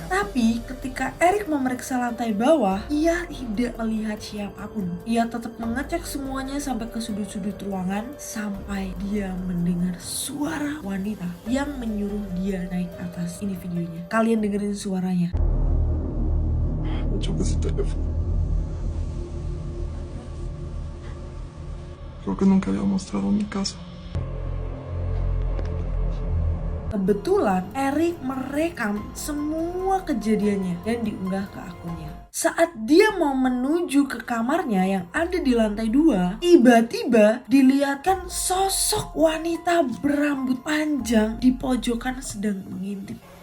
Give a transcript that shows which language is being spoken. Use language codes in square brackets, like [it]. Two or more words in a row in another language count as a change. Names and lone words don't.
[id] Tapi ketika Erik memeriksa lantai bawah, ia tidak melihat siapapun. Ia tetap mengecek semuanya sampai ke sudut-sudut ruangan, sampai dia mendengar suara wanita yang menyuruh dia naik atas. Ini videonya, kalian dengerin suaranya. [es] Coba si teléfono. Creo que nunca había mostrado mi casa. [id] Kebetulan Erik merekam semua kejadiannya dan diunggah ke akunnya. Saat dia mau menuju ke kamarnya yang ada di lantai 2, tiba-tiba dilihatkan sosok wanita berambut panjang di pojokan sedang mengintip.